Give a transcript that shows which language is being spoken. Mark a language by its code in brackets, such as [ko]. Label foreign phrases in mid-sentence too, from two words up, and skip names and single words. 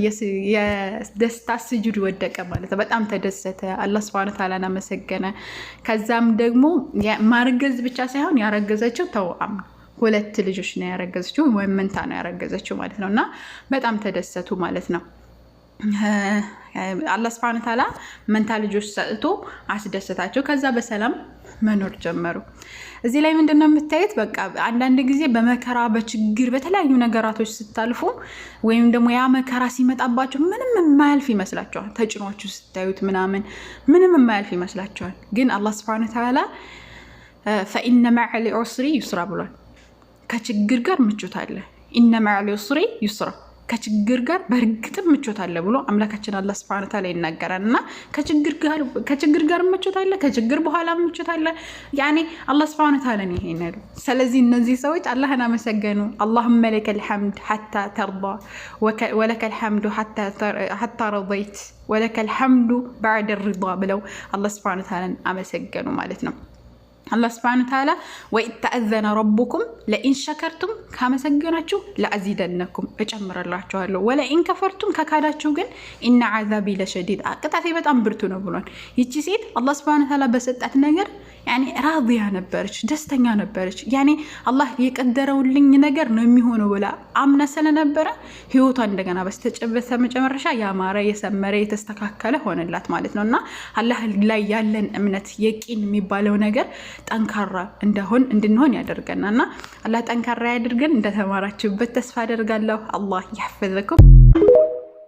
[am] የደስታ ስጁድ ወደቀ ማለት ነው። በጣም ተደሰተ። አላህ [ar] سبحانه وتعالى [am] አመሰገነ። ከዛም ደግሞ ማርገዝ ብቻ ሳይሆን ያረገዘችው ተውአም 2 ልጆች ነው ያረገዘችው፣ ወይም መንታ ነው ያረገዘችው ማለት ነው። እና በጣም ተደሰቱ ማለት ነው። አላህ [ar] سبحانه وتعالى [am] መንታ ልጆች ሰጥቶ አስደሰታቸው። ከዛ በሰላም መኖር ጀመሩ። እዚህ ላይ ምንድነው የምታዩት? በቃ አንዳንድ ጊዜ በመከራ በችግር በተለያዩ ነገራቶች ስታልፉ ወይም ደግሞ ያ መከራ ሲመጣባችሁ ምንም የማያልፍ ይመስላችኋል። ተጭኗችሁ ስታዩት ምንም የማያልፍ ይመስላችኋል። ግን አላህ [ar] سبحانه وتعالى فإن مع العسر يسرا [am] ብሏል። ከችግር ጋር ምቾት አለ። [ar] إن مع العسر يسرا [am] ከችግር ጋር በእርግጥም ምቾት አለ ብሎ አምላካችን አላህ [ar] سبحانه وتعالى [am] ይናገራልና ከችግር ጋር ምቾት አለ፣ ከችግር በኋላ ምቾት አለ። ያኔ አላህ [ar] سبحانه وتعالى [am] ነው ይሄን። ስለዚህ እነዚህ ሰዎች አላህን አመሰገኑ። [ar] اللهم لك الحمد حتى ترضى ولك الحمد حتى رضيت ولك الحمد بعد الرضا [am] ብለው አላህ [ar] سبحانه وتعالى [am] አመሰገኑ ማለት ነው። አላህ Subhanahu Ta'ala [ar] وإذ تأذن ربكم لئن شكرتم [am] ካመሰገናችሁ ለአዚደነኩም እጨምራላችኋለሁ [ar] ولئن كفرتم [am] ከካዳችሁ ግን [ar] إن عذابي لشديد [am] ቅጣቴ በጣም ብርቱ ነው ብሏል። ይቺ ሴት አላህ [ar] سبحانه وتعالى [am] በሰጣት ነገር ያኔ ራዲያ ነበረች፣ ደስተኛ ነበረች። ያኔ አላህ የቀደረውልኝ ነገር ነው የሚሆነው ብላ አምና ስለነበረ ህይወቷ እንደገና በስተመጨረሻ ያማረ የሰመረ የተስተካከለ ሆነላት ማለት ነውና አላህ ላይ ያለን እምነት የቂን የሚባለው ነገር ጠንካራ እንድንሆን ያደርገናልና አላህ ጠንካራ ያድርገን። እንደተማራችሁበት ተስፋ አደርጋለሁ። አላህ ይحفظكم።